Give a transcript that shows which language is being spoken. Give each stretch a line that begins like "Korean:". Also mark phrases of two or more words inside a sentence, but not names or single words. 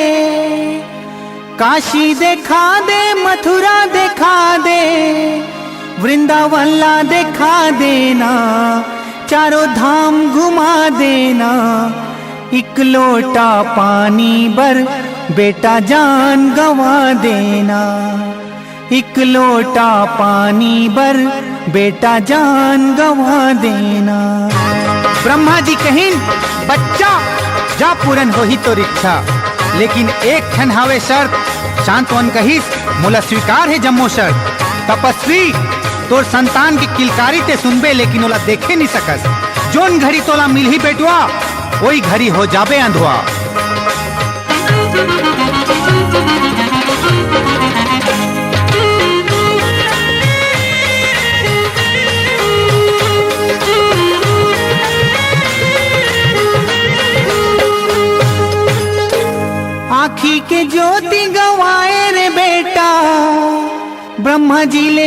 Chhattisgarhi: काशी देखा दे मथुरा देखा दे। वृंदावन ला देखा देना। चारों धाम घुमा देना। एक लोटा पानी बर बेटा जान गंवा देना। एक लोटा पानी बर बेटा जान गंवा देना। ब्रह्मा जी कहिन बच्चा जा पूरन होही तो इच्छा। लेकिन एक ठन हावे शर्त। शांतवन कहिस मोला स्वीकार है जम्मो शर्त। तपस्वी तोर संतान की किलकारी ते सुनबे लेकिन ओला देखे नहीं सकस। जोन घड़ी तोला मिलही बेटुआ वही घड़ी हो जाबे अंधुआ। आँखी के ज्योति गवाए रे बेटा, ब्रह्मा जिले